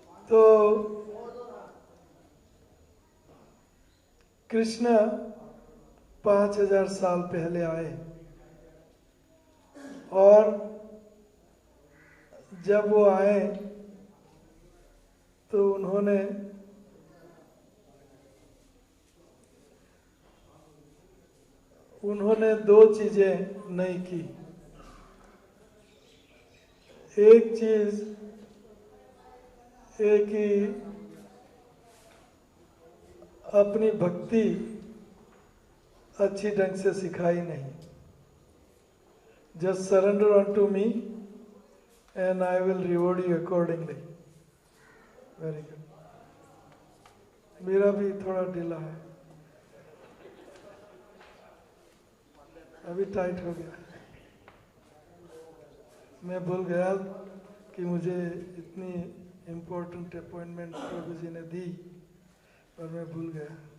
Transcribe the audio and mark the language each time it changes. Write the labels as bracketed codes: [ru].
[hi] तो कृष्ण 5000 साल पहले आए और जब वो आए तो उन्होंने दो चीजें नहीं की। एक चीज एक ही अपनी भक्ति अच्छी ढंग से सिखाई नहीं। [en] Just surrender on me and I will reward you accordingly. Very good. [hi] मेरा भी थोड़ा ढीला है, अभी टाइट हो गया। मैं भूल गया कि मुझे इतनी इम्पोर्टेंट अपॉइंटमेंट प्रभु जी ने दी, पर मैं भूल गया।